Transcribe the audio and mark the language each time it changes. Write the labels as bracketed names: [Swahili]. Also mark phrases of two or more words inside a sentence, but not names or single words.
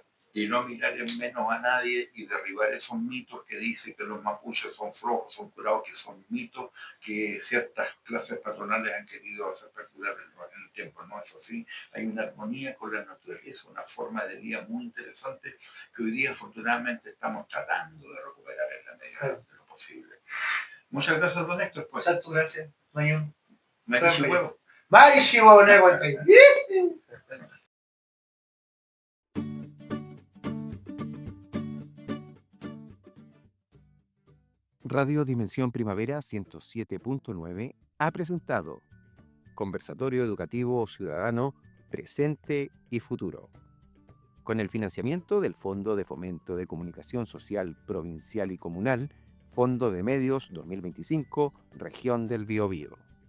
[Spanish] Y no mirar en menos a nadie y derribar esos mitos que dicen que los mapuches son flojos, son curados, que son mitos que ciertas clases patronales han querido hacer perdurar en el tiempo. No es así. Hay una armonía con la naturaleza, una forma de vida muy interesante que hoy día afortunadamente estamos tratando de recuperar en la medida de lo posible. Muchas gracias, don Héctor. Pues. Muchas gracias, Mayun. Marichihuevo. Marichihuevo, Radio Dimensión Primavera 107.9 ha presentado Conversatorio Educativo Ciudadano Presente y Futuro, con el financiamiento del Fondo de Fomento de Comunicación Social Provincial y Comunal, Fondo de Medios 2025, Región del Biobío.